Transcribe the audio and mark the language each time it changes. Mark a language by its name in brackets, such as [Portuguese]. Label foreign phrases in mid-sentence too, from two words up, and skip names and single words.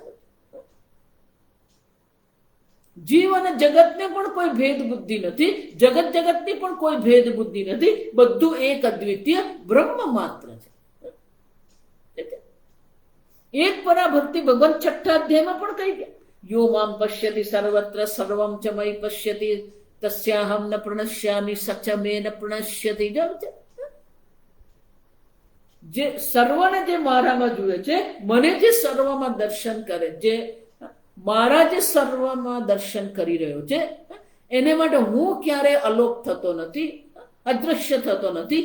[Gujarati] જીવ અને જગતને પણ કોઈ ભેદ બુદ્ધિ નથી, જગત જગતની પણ કોઈ ભેદ બુદ્ધિ નથી. બધું એક અદ્વિતીય બ્રહ્મ માત્ર છે. એક પરાભક્તિ ભગવાન 6થા અધ્યાયમાં પણ કહી ગયા [Sanskrit] યો મામ પશ્યતિ સર્વત્ર સર્વમ ચ મયી પશ્યતિ તસ્યાહમ ન પ્રણશ્યામિ સચ મે ન પ્રણશ્યતિ. [Gujarati] જે સર્વને જે મારામાં જુએ છે, મને જે સર્વમાં દર્શન કરે, જે મારા જે સર્વમાં દર્શન કરી રહ્યો છે એને માટે હું ક્યારે અલોપ થતો નથી, અદ્રશ્ય થતો નથી.